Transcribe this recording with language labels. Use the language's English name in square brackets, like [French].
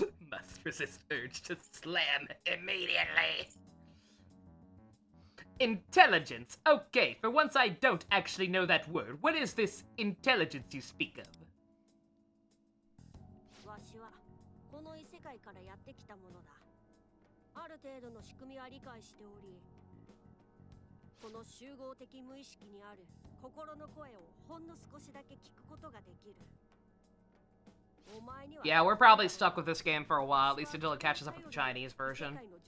[English] Must resist urge to slam immediately. Intelligence. Okay, for once I don't actually know that word. What is this intelligence you speak of? [Japanese] わしはこの異世界からやってきたものだ。ある程度の仕組みは理解しており、この集合的無意識にある心の声をほんの少しだけ聞くことができる。 [English] Yeah, we're probably stuck with this game for a while, at least until it catches up with the Chinese version.